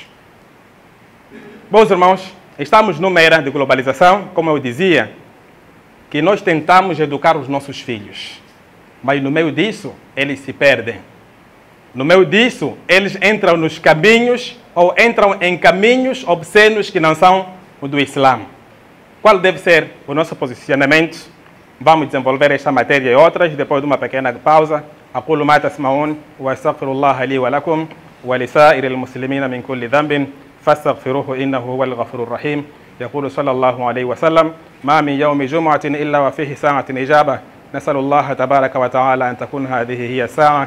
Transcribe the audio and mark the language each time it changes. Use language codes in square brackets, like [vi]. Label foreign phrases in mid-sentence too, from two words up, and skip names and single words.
[pt] Bons irmãos, estamos numa era de globalização, como eu dizia, que nós tentamos educar os nossos filhos, mas no meio disso eles se perdem. No meio disso, eles entram nos caminhos ou entram em caminhos obscenos que não são o do Islã. Qual deve ser o nosso posicionamento? Vamos desenvolver esta matéria e outras depois de uma pequena pausa. [ar] أقول ما تسمعون وأستغفر الله لي ولكم ولسائر المسلمين من كل ذنب فاستغفروه إنه هو الغفور الرحيم. يقول صلى الله عليه وسلم: ما من يوم جمعة إلا وفيه ساعة إجابة، نسأل الله تبارك وتعالى أن تكون هذه هي الساعة.